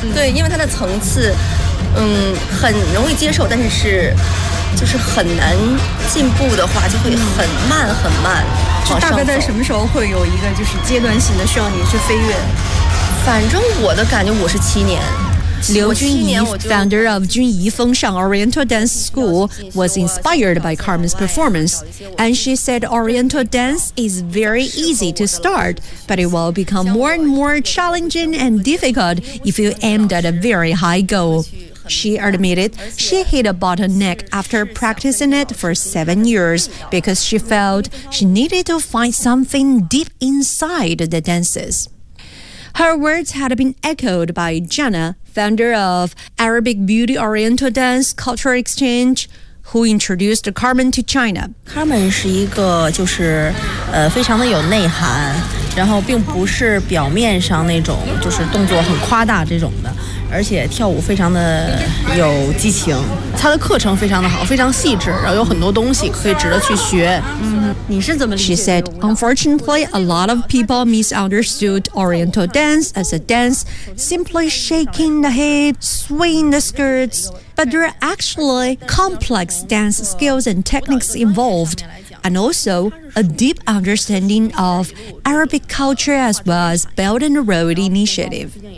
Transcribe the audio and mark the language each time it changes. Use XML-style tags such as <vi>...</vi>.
<zh>对，因为他的层次很容易接受，但是就是很难进步的话就会很慢很慢往上走。大概在什么时候会有一个就是阶段性的需要你去飞跃？反正我的感觉我是七年。</zh> <en>Liu Junyi, founder of Junyi Fengshan Oriental Dance School, was inspired by Carmen's performance, and she said Oriental dance is very easy to start, but it will become more and more challenging and difficult if you aimed at a very high goal. She admitted she hit a bottleneck after practicing it for 7 years because she felt she needed to find something deep inside the dances. Her words had been echoed by Jana, founder of Arabic Beauty Oriental Dance Cultural Exchange, who introduced Carmen to China.</en> <zh>Carmen 是一个就是非常的有内涵，然后并不是表面上那种就是动作很夸大这种的，而且跳舞非常的有激情。她的课程非常的好，非常细致，然后有很多东西可以值得去学。你是怎么理解</zh> <en>？She said, unfortunately, a lot of people misunderstood Oriental dance as a dance, simply shaking the head, swinging the skirts. But there are actually complex dance skills and techniques involved. And also a deep understanding of Arabic culture as well as Belt and Road Initiative.</en>